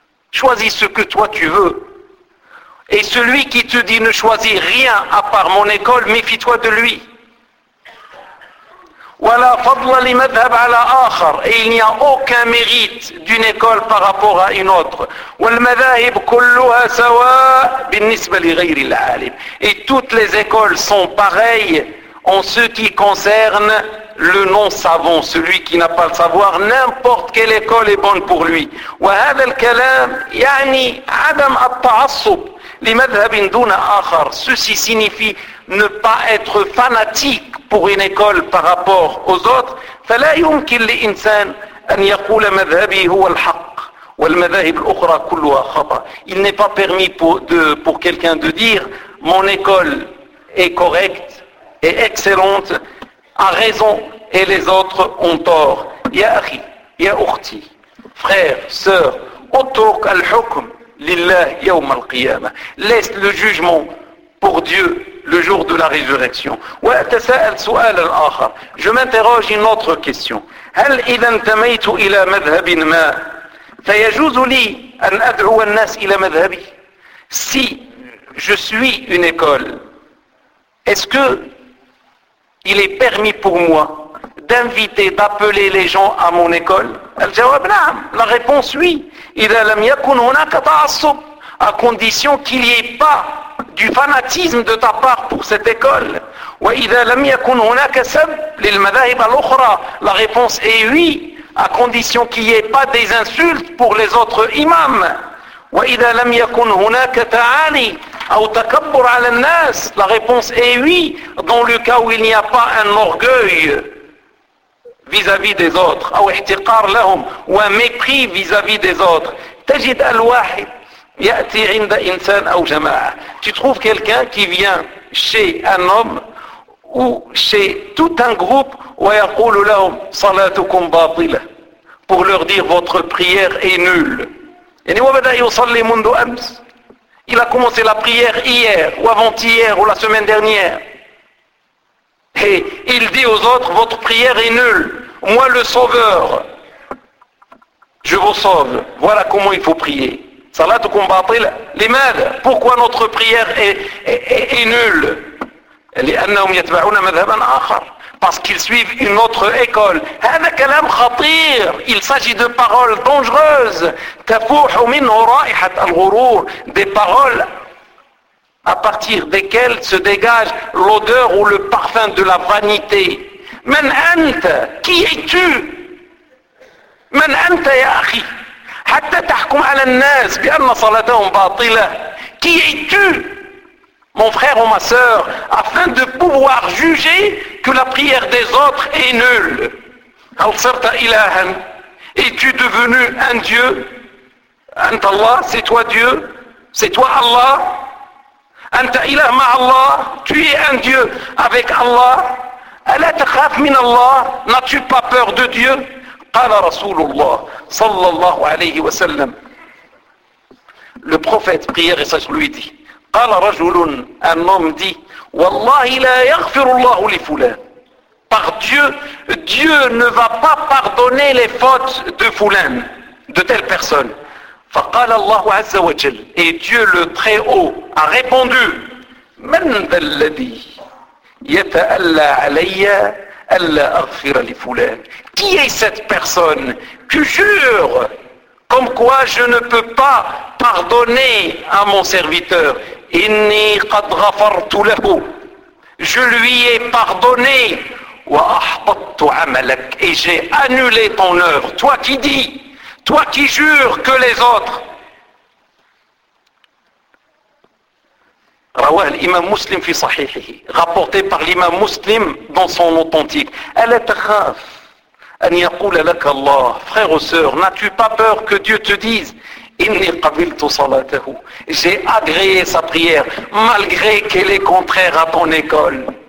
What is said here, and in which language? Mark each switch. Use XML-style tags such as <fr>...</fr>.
<fr>Choisis ce que toi tu veux. Et celui qui te dit ne choisis rien à part mon école, méfie-toi de lui.</fr> <ar>ولا فضل لمذهب على آخر.</ar> <fr>Et il n'y a aucun mérite d'une école par rapport à une autre.</fr> <ar>والمذاهب كلها سواء بالنسبة لغير العالم.</ar> <fr>Et toutes les écoles sont pareilles en ce qui concerne le non-savant, celui qui n'a pas le savoir. N'importe quelle école est bonne pour lui.</fr> <ar>وهذا الكلام يعني عدم التعصب لمذهب دون آخر.</ar> <fr>Ceci signifie ne pas être fanatique pour une école par rapport aux autres.</fr> <ar>فلا يمكن لإنسان أن يقول مذهبي هو الحق والمذاهب الأخرى كلها خطأ.</ar> <fr>Il n'est pas permis pour quelqu'un de dire mon école est correcte et excellente à raison et les autres ont tort.</fr> <ar>يا أخي يا أختي</ar> <fr>frère sœur</fr> <ar>اترك الحكم لله يوم القيامة.</ar> <fr>Laisse le jugement pour Dieu le jour de la résurrection.</fr> <ar>وأتساءل سؤالا آخر.</ar> <fr>Je m'interroge une autre question.</fr> <ar>هل إذا انتميت إلى مذهب ما فيجوز لي أن أدعو الناس إلى مذهبي؟</ar> <fr>Si je suis une école, est-ce que il est permis pour moi d'inviter, d'appeler les gens à mon école?</fr> <ar>الجواب نعم.</ar> <fr>La réponse oui.</fr> <ar>إذا لم يكن هناك تعصب</ar> <fr>à condition qu'il n'y ait pas du fanatisme de ta part pour cette école.</fr> <ar>وإذا لم يكن هناك سب للمذاهب الأخرى.</ar> <fr>La réponse est oui, à condition qu'il n'y ait pas des insultes pour les autres imams.</fr> <ar>وإذا لم يكن هناك تعالي أو تكبر على الناس.</ar> <fr>La réponse est oui, dans le cas où il n'y a pas un orgueil vis-à-vis des autres,</fr> <ar>أو احتقار لهم,</ar> <fr>ou un mépris vis-à-vis des autres.</fr> <ar>تجد الواحد يأتي عند إنسان أو جماعة.</ar> <fr>Tu trouves quelqu'un qui vient chez un homme ou chez tout un groupe</fr> <ar>ويقول لهم صلاتكم باطلة,</ar> <fr>pour leur dire votre prière est nulle.</fr> <ar>يعني وبدأ يصلي منذ أمس.</ar> <fr>Il a commencé la prière hier ou avant-hier ou la semaine dernière. Et il dit aux autres votre prière est nulle. Moi le sauveur, je vous sauve. Voilà comment il faut prier.</fr> <ar>صلاتكم باطلة. لماذا؟</ar> <fr>Pourquoi notre prière est nulle?</fr> <ar>لأنهم يتبعون مذهبا آخر.</ar> <fr>Parce qu'ils suivent une autre école.</fr> <ar>هذا كلام خطير.</ar> <fr>Il s'agit de paroles dangereuses.</fr> <ar>تفوح منه رائحة الغرور.</ar> <fr>Des paroles à partir desquelles se dégage l'odeur ou le parfum de la vanité.</fr> <ar>من أنت؟</ar> <fr>Qui es-tu?</fr> <ar>من أنت يا أخي؟ حتى تحكم على الناس بأن صلاتهم باطلة.</ar> <fr>Qui es-tu, mon frère ou ma sœur, afin de pouvoir juger que la prière des autres est nulle?</fr> <ar>هل صرت إلها؟</ar> <fr>Es-tu devenu un Dieu?</fr> <ar>أنت الله؟</ar> <fr>C'est toi Dieu? C'est toi Allah?</fr> <ar>أنت إله مع الله؟</ar> <fr>Tu es un Dieu avec Allah?</fr> <ar>ألا تخاف من الله؟</ar> <fr>N'as-tu pas peur de Dieu?</fr> <ar>قال رسول الله صلى الله عليه وسلم.</ar> <fr>Le prophète prière et sage lui dit.</fr> <ar>قال رجل,</ar> <fr>un homme dit,</fr> <ar>والله لا يغفر الله لفلان.</ar> <fr>Par Dieu, Dieu ne va pas pardonner les fautes de fulan, de telle personne.</fr> <ar>فقال الله عز وجل,</ar> <fr>et Dieu le très haut a répondu,</fr> <ar>من ذا الذي يتألى علي ألا أغفر لفلان.</ar> <fr>Qui est cette personne que jure comme quoi je ne peux pas pardonner à mon serviteur?</fr> <ar>إني قد غفرت له.</ar> <fr>Je lui ai pardonné.</fr> <ar>وأحبطت عملك.</ar> <fr>Et j'ai annulé ton œuvre. Toi qui dis, toi qui jures que les autres.</fr> <ar>رواه الإمام مسلم في صحيحه.</ar> <fr>Rapporté par l'imam مسلم dans son authentique.</fr> <ar>ألا تخاف أن يقول لك الله.</ar> <fr>Frère ou sœur, n'as-tu pas peur que Dieu te dise,</fr> <ar>إني قبلت صلاته.</ar> <fr>J'ai agréé sa prière, malgré qu'elle est contraire à ton école.</fr>